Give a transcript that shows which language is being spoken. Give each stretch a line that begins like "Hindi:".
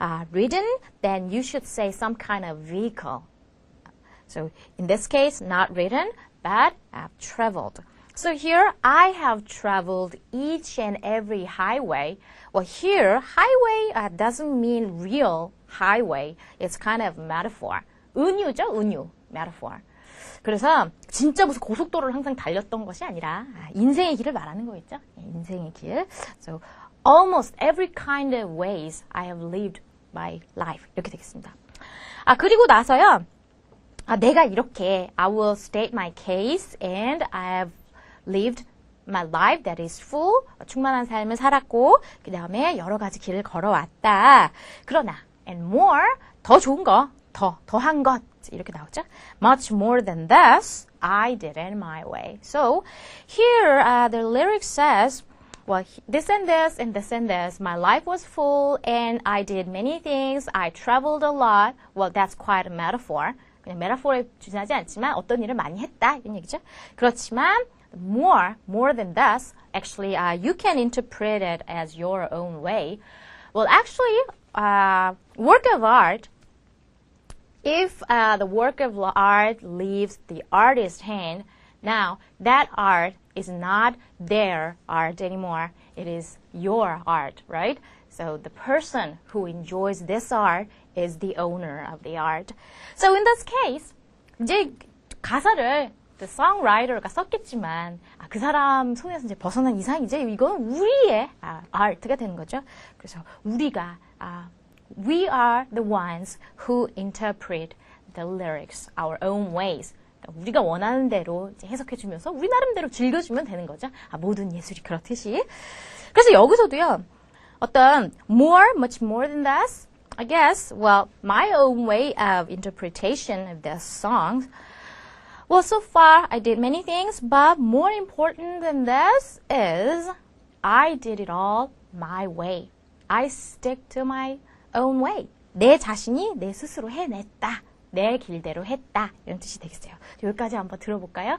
English: Ridden, then you should say some kind of vehicle. So in this case, not ridden, but traveled. So here, I have traveled each and every highway. Well, here, highway doesn't mean real highway. It's kind of metaphor.
Korean: 은유죠, 은유.
English: metaphor.
Korean: 그래서 진짜 무슨 고속도로를 항상 달렸던 것이 아니라 인생의 길을 말하는 거겠죠. 인생의 길.
English: So almost every kind of ways I have lived my life.
Korean: 이렇게 되겠습니다. 그리고 나서요. 내가 이렇게
English: I will state my case and I have lived my life that is full.
Korean: 충만한 삶을 살았고 그 다음에 여러 가지 길을 걸어왔다. 그러나 and more 더 좋은 거, 더한 것 이렇게 나오죠.
English: Much more than this, I did it my way. So here the lyric says, well, this and this and this and this. My life was full and I did many things. I traveled a lot. Well, that's quite a metaphor.
Korean: 그냥 메타포에 주진하지 않지만 어떤 일을 많이 했다 이런 얘기죠. 그렇지만
English: more than this, actually you can interpret it as your own way. Well, actually, work of art, if the work of art leaves the artist's hand, now that art is not their art anymore. It is your art, right? So the person who enjoys this art is the owner of the art. So in this case,
Korean: 이제 가사를 the songwriter가 썼겠지만 그 사람 손에서 이제 벗어난 이상 이제 이건 우리의 art가 되는 거죠. 그래서 우리가
English: we are the ones who interpret the lyrics our own ways.
Korean: 우리가 원하는 대로 이제 해석해주면서 우리 나름대로 즐겨주면 되는 거죠. 모든 예술이 그렇듯이. 그래서 여기서도요.
English: 어떤 much more than this, I guess, well, my own way of interpretation of this song. Well, so far I did many things, but more important than this is I did it all my way. I stick to my own way.
Korean: 내 자신이 내 스스로 해냈다. 내 길대로 했다. 이런 뜻이 되겠어요. 여기까지 한번 들어볼까요?